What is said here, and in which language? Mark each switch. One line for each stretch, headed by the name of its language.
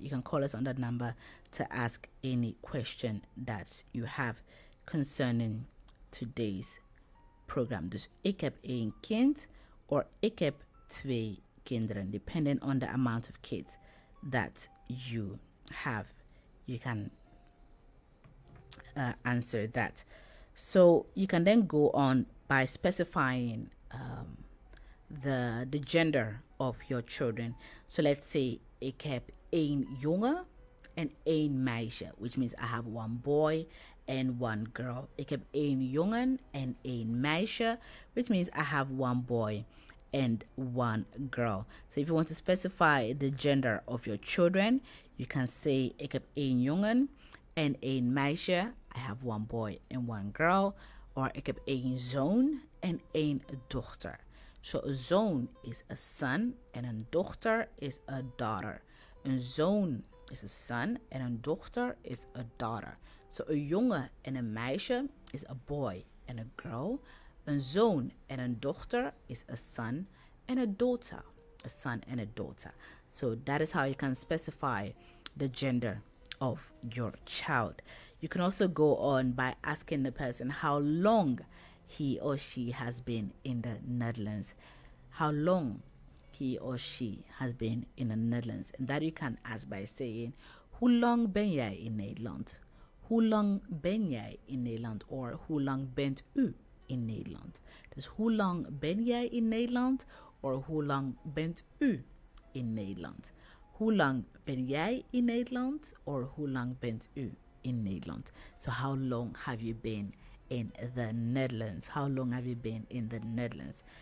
English: You can call us on that number to ask any question that you have concerning today's program.
Dutch: Dus ik heb één kind,
English: or
Dutch: ik heb twee kinderen,
English: depending on the amount of kids that you have. You can answer that. So you can then go on by specifying the gender of your children. So let's say
Dutch: ik heb één jongen en één meisje,
English: which means I have one boy and one girl.
Dutch: Ik heb één jongen en één meisje,
English: which means I have one boy and one girl. So if you want to specify the gender of your children, you can say
Dutch: ik heb één jongen en één meisje.
English: I have one boy and one girl. Or
Dutch: ik heb één zoon en één dochter.
English: So a zoon is a son and a dochter is a daughter.
Dutch: Een zoon
English: is a son and a dochter is a daughter. So a
Dutch: jongen en een meisje
English: is a boy and a girl.
Dutch: Een zoon en een dochter
English: is a son and a daughter. A son and a daughter. So that is how you can specify the gender of your child. You can also go on by asking the person how long he or she has been in the Netherlands. How long he or she has been in the Netherlands. And that you can ask by saying,
Dutch: hoe lang ben jij in Nederland? Hoe lang ben jij in Nederland?
English: Or
Dutch: hoe lang bent u in Nederland? Dus hoe lang ben jij in Nederland?
English: Or
Dutch: hoe lang bent u in Nederland? Hoe lang ben jij in Nederland?
English: Or
Dutch: hoe lang bent u in Nederland?
English: So how long have you been in the Netherlands? How long have you been in the Netherlands?